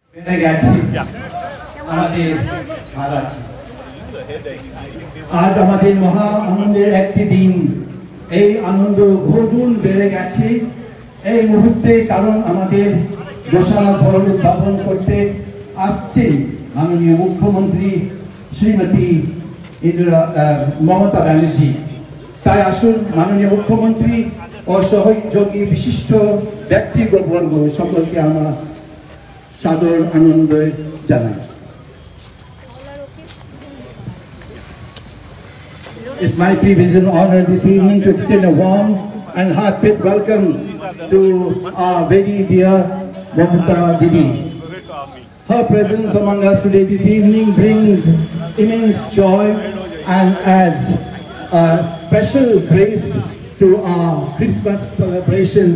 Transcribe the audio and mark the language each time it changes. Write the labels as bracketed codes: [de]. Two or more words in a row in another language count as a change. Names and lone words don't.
[bn] আজ আমাদের মহা আনন্দের এক দিন এই আনন্দ বহুগুণ বেড়ে গেছে এই মুহূর্তে কারণ আমাদের দোসরা ঝড় উদ্বোধন করতে আসছে মাননীয় মুখ্যমন্ত্রী শ্রীমতী মমতা ব্যানার্জি তাই আসুন মাননীয় মুখ্যমন্ত্রী ও সহযোগী বিশিষ্ট ব্যক্তিবর্গ সকলকে আমরা সাদর আনন্দ জানাই। [en] It's my privilege and honor this evening to extend a warm and heartfelt welcome to our very dear Mamata Didi. Her presence among us today this evening brings immense joy and adds a special grace to our Christmas celebrations.